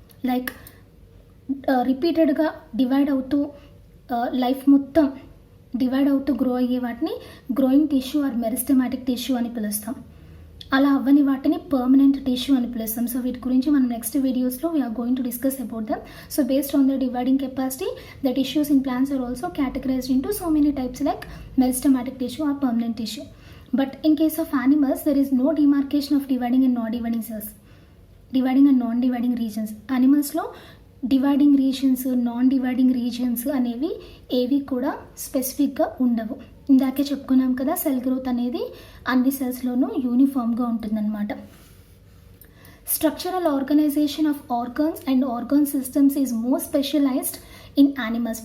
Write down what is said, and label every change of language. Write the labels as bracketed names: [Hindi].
[Telugu] Like రిపీటెడ్గా divide అవుతూ life మొత్తం డివైడ్ అవుతూ గ్రో అయ్యే వాటిని growing tissue are meristematic tissue అని పిలుస్తాం. అలా అవ్వని వాటిని పర్మనెంట్ టిష్యూ అని పిలుస్తాం. సో వీటి గురించి మనం నెక్స్ట్ వీడియోస్లో [English] We are going to discuss about them. So based on the dividing capacity, the tissues in plants are also categorized into so many types like meristematic tissue or permanent tissue. But in case of animals, there is no demarcation of dividing and non-dividing cells, dividing and non-dividing regions. [Telugu] యానిమల్స్లో dividing reasons, non dividing reasons అనేవి ఏవి కూడా స్పెసిఫిక్గా ఉండవు. ఇందాకే చెప్పుకున్నాం కదా, cell growth అనేది అన్ని సెల్స్లోనూ యూనిఫామ్గా ఉంటుందన్నమాట. [English] Structural organisation of organs and organ systems is more specialised in animals.